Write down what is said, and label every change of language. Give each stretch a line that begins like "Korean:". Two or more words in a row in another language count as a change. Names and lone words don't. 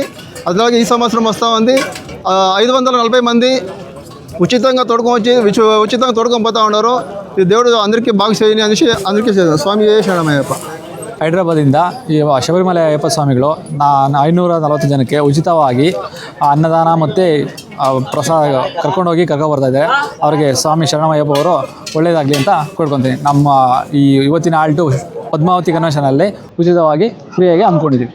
Telugu: అలాగే ఈ సంవత్సరం వస్తూ ఉంది. 540 మంది ఉచితంగా తోడుకొని పోతా ఉన్నారు. ఈ దేవుడు అందరికీ బాగా చేయని అనేసి అందరికీ
Kannada: ಸ್ವಾಮಿ ಶರಣಮಯ್ಯಪ್ಪ. ಹೈದರಾಬಾದಿಂದ ಈ ಶಬರಿಮಲೆ ಅಯ್ಯಪ್ಪ ಸ್ವಾಮಿಗಳು 540 ಜನಕ್ಕೆ ಉಚಿತವಾಗಿ ಅನ್ನದಾನ ಮತ್ತು ಪ್ರಸಾದ ಕರ್ಕೊಂಡು ಬರ್ತಾ ಇದ್ದಾರೆ. ಅವರಿಗೆ ಸ್ವಾಮಿ ಶರಣಮಯ್ಯಪ್ಪ ಅವರು ಒಳ್ಳೆಯದಾಗಲಿ ಅಂತ ಕೊಡ್ಕೊತೀನಿ. ನಮ್ಮ ಈ ಇವತ್ತಿನ ಆಲ್ಟು ಪದ್ಮಾವತಿ ಕನ್ವೆನ್ಷನಲ್ಲಿ ಉಚಿತವಾಗಿ ಫ್ರೀಯಾಗಿ ಹಮ್ಮಿಕೊಂಡಿದ್ದೀವಿ.